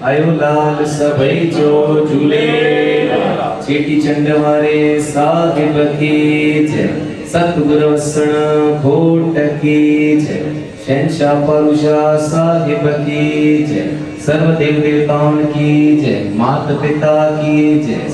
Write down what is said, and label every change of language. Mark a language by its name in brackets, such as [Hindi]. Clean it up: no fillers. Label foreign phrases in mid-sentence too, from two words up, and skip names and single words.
[Sindhi] आयो लाल सभई जो झूले चेटीचंड वारे साहिब की जय। सतगुरु वसण खोट की जय। शहंशाह परुषा साहिब की जय। [Hindi] सर्व देव देवताओं की जय। मात पिता की जय।